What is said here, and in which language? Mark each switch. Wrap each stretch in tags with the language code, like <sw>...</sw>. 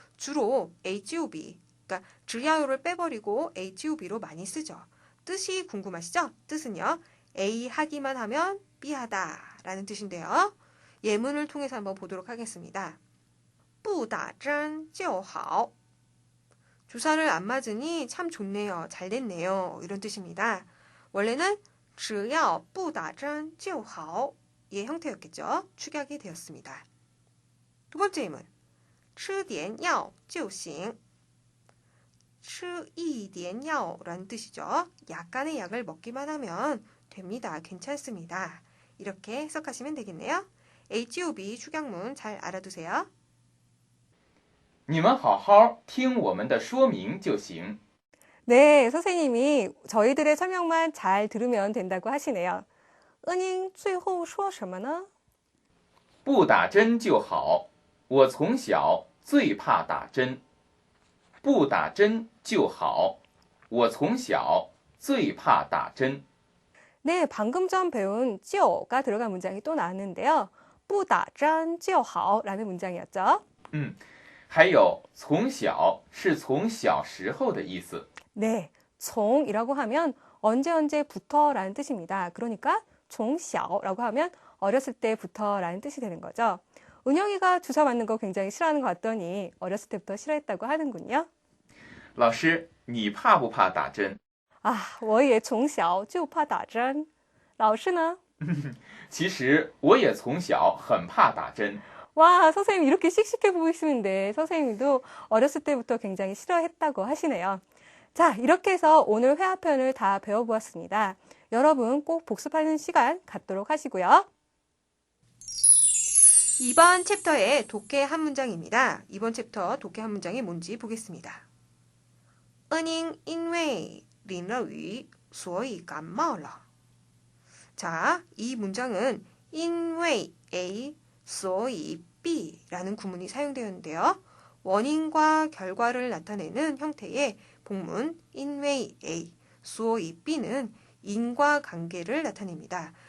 <ko>주로 A, G, B, 그러니까 只要를 빼버리고 A, G, B로 많이 쓰죠. 뜻이 궁금하시죠? 뜻은요. A 하기만 하면 B 하다 라는 뜻인데요. 예문을 통해서 한번 보도록 하겠습니다.</ko> <zh>不打针就好.</zh> <ko>주사를 안 맞으니 참 좋네요. 잘 됐네요. 이런 뜻입니다. 원래는</ko> <zh>只要不打针就好</zh> <ko>의 형태였겠죠. 축약이 되었습니다. 두 번째 예문.</ko> <zh>吃点药就行. 吃一点药</zh> <ko>라는 뜻이죠. 약간의 약을 먹기만 하면 됩니다. 괜찮습니다. 이렇게 해석하시면 되겠네요. HOB 축약문 잘 알아두세요.</ko> <zh>你们好好听我们的说明就行。</zh> <ko>네, 선생님이 저희들의 설명만 잘 들으면 된다고 하시네요.</ko> <zh>은잉 最后说什么呢? 不打针就好，我从小最怕打针。不打针就好，我从小最怕打针。</zh> <ko>네, 방금 전 배운 就가 들어간 문장이 또 나왔는데요.</ko> <zh>不打针就好</zh> <ko>라는 문장이었죠.</ko> <zh>还有从小是从小时候的意思。</zh> <ko>네, 종이라고 하면 언제부터라는 뜻입니다. 그러니까 从小라고 하면 어렸을 때부터라는 뜻이 되는 거죠. 은영이가 주사 맞는 거 굉장히 싫어하는 것 같더니 어렸을 때부터 싫어했다고 하는군요.</ko> <zh>老师，你怕不怕打针？ 아, 我也从小就怕打针。 老师呢? 其实我也从小很怕打针。</zh> <ko>와, 선생님 이렇게 씩씩해 보이시는데 선생님도 어렸을 때부터 굉장히 싫어했다고 하시네요. 자, 이렇게 해서 오늘 회화편을 다 배워보았습니다. 여러분 꼭 복습하는 시간 갖도록 하시고요. 이번 챕터의 독해 한 문장입니다. 이번 챕터 독해 한 문장이 뭔지 보겠습니다.</ko> <zh>恩宁因为淋了雨所以感冒了.</zh> <ko>자, 이 문장은 因为 A, 所以 B라는 구문이 사용되었는데요. 원인과 결과를 나타내는 형태의 복문 因为 A, 所以 B는 인과관계를 나타냅니다.</ko>